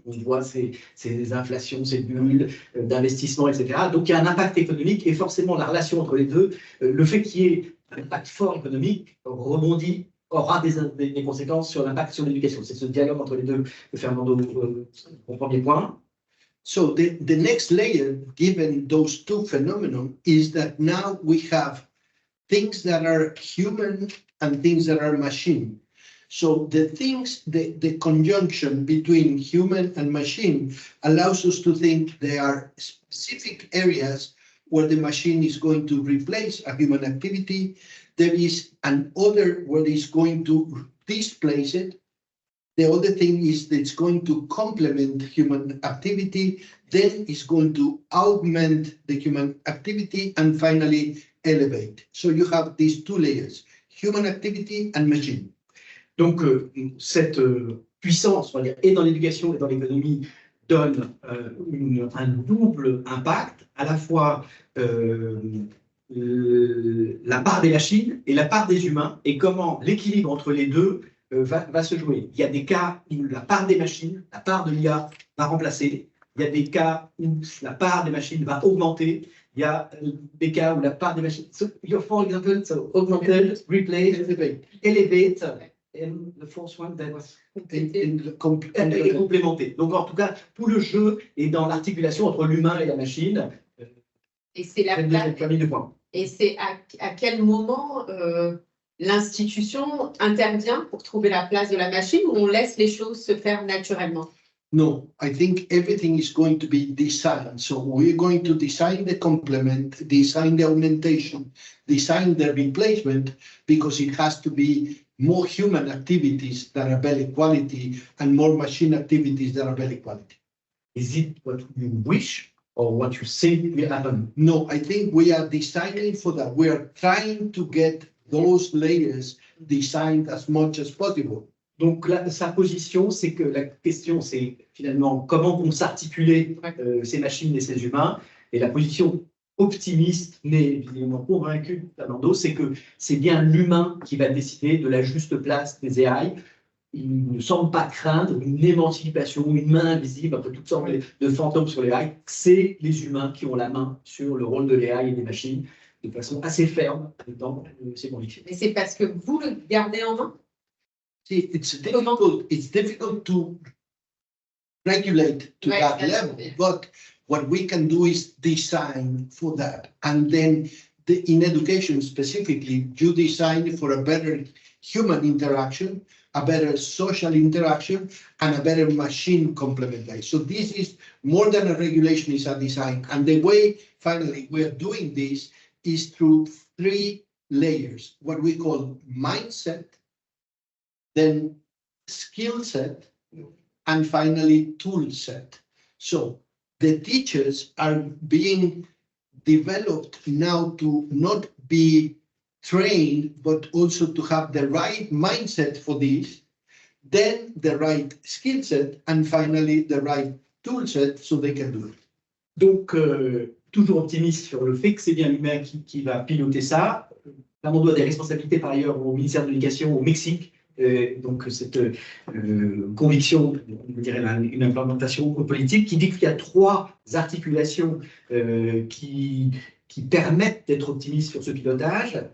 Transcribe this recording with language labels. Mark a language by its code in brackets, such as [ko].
[fr] On voit ces inflations, ces bulles d'investissement, etc. Donc, il y a un impact économique et forcément la relation entre les deux, le fait qu'il y ait un impact fort économique rebondit, aura des conséquences sur l'impact sur l'éducation. C'est ce dialogue entre les deux que Fernando, au premier point. [en] So the next layer, given those two phenomena, is that now we have things that are human and things that are machine. So the conjunction between human and machine allows us to think there are specific areas where the machine is going to replace a human activity. There is another where it's going to displace it. The other thing is that it's going to complement human activity, then it's going to augment the human activity, and finally elevate. So you have these two layers, human activity and machine. [fr] Donc, cette puissance, on va dire, et dans l'éducation et dans l'économie, donne un double impact, à la fois la part des machines et la part des humains, et comment l'équilibre entre les deux va se jouer. Il y a des cas où la part des machines, la part de l'IA va remplacer. Il y a des cas où la part des machines va augmenter. Il y a des cas où la part des machines... [en] So, for example, so augmented, replace, elevate, and the fourth one that was complémenté. [fr] Donc, en tout cas, tout le jeu est dans l'articulation entre l'humain et la machine. Et c'est Et c'est à quel moment l'institution intervient pour trouver la place de la machine, ou on laisse les choses se faire naturellement? [en] No, I think everything is going to be designed. So we're going to design the complement, design the augmentation, design the replacement, because it has to be more human activities that are very quality and more machine activities that are very quality. Is it what you wish or what you think will happen? No, I think we are designing for that. We are trying to get those layers designed as much as possible. [fr] Donc, sa position, c'est que la question, c'est finalement comment vont s'articuler ces machines et ces humains. Et la position optimiste, mais visiblement convaincu, Fernando, c'est que c'est bien l'humain qui va décider de la juste place des AI. Il ne semble pas craindre une émancipation, une main invisible, un peu toutes sortes de fantômes sur les AI. C'est les humains qui ont la main sur le rôle de l'AI et des machines de façon assez ferme dans ces convictions. Mais c'est parce que vous le gardez en main? [en] See, it's difficult to regulate to Right, that that's level, it. but what we can do is design for that. And then in education specifically, you design for a better human interaction, a better social interaction, and a better machine complementation. So this is more than a regulation, is a design. And the way, finally, we're doing this is through 3 layers, what we call mindset, then skill set, and finally tool set. So the teachers are being developed now to not be trained, but also to have the right mindset for this, then the right skill set, and finally the right tool set so they can do it. [fr] Donc, toujours optimiste sur le fait que c'est bien l'humain qui va piloter ça. Fernando a des responsabilités par ailleurs au ministère de l'Éducation au Mexique. Donc, cette conviction, on dirait une implémentation politique qui dit qu'il y a 3 articulations qui permettent d'être optimiste sur ce pilotage.